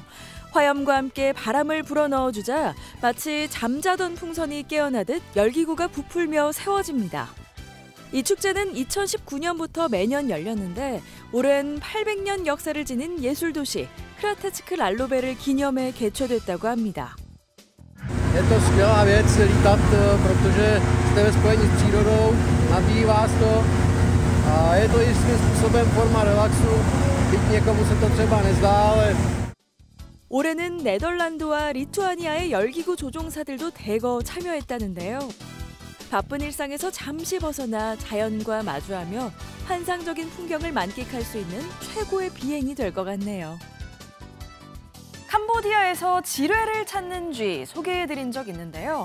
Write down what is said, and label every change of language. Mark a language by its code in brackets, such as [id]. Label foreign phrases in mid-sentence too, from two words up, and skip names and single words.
[ko] 화염과 함께 바람을 불어넣어주자 마치 잠자던 풍선이 깨어나듯 열기구가 부풀며 세워집니다. 이 축제는 2019년부터 매년 열렸는데 올해는 800년 역사를 지닌 예술도시 흐라테츠크 랄로베를 기념해 개최됐다고 합니다. [cs] Je to skvělá věc lítat, protože jste ve spojení s přírodou, nabíjí vás to a je to i svým způsobem forma relaxu, byť někomu se to třeba nezdá, ale [ko] 올해는 네덜란드와 리투아니아의 열기구 조종사들도 대거 참여했다는데요. 바쁜 일상에서 잠시 벗어나 자연과 마주하며 환상적인 풍경을 만끽할 수 있는 최고의 비행이 될 것 같네요. 캄보디아에서 지뢰를 찾는 쥐 소개해드린 적 있는데요.